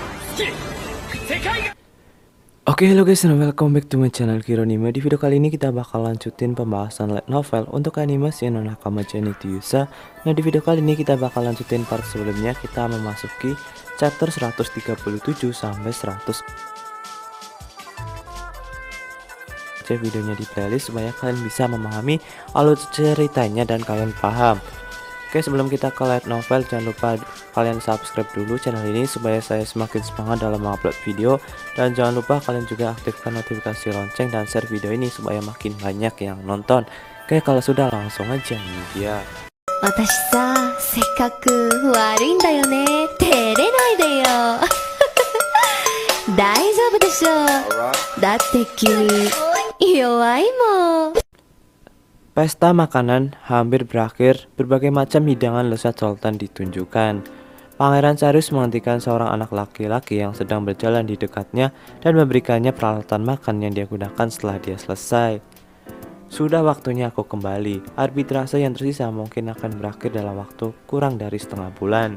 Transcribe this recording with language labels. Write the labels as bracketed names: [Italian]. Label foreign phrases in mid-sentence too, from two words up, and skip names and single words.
[Indonesian] Oke, halo [English] guys, and welcome back to my channel Kironime. [Indonesian] Di video kali ini kita bakal lanjutin pembahasan [English] light novel [Indonesian] untuk animasi no Nakama Janity Yusa. Nah, di video kali ini kita bakal lanjutin part sebelumnya. Kita memasuki chapter 137 sampai 100. Cek videonya di playlist supaya kalian bisa memahami alur ceritanya dan kalian paham. Oke, sebelum kita ke [English] light novel, [Indonesian] jangan lupa kalian subscribe dulu channel ini supaya saya semakin semangat dalam mengupload video. Dan jangan lupa kalian juga aktifkan notifikasi lonceng dan share video ini supaya makin banyak yang nonton. Oke, kalau sudah langsung aja nih dia. [Japanese] 私さ、せっかく悪いんだよね。照れないでよ。大丈夫でしょ。だって君、弱いもん。 [Indonesian] Pesta makanan hampir berakhir, berbagai macam hidangan lezat sultan ditunjukkan. Pangeran Sarius menghentikan seorang anak laki-laki yang sedang berjalan di dekatnya dan memberikannya peralatan makan yang dia gunakan setelah dia selesai. Sudah waktunya aku kembali. Arbitrase yang tersisa mungkin akan berakhir dalam waktu kurang dari setengah bulan.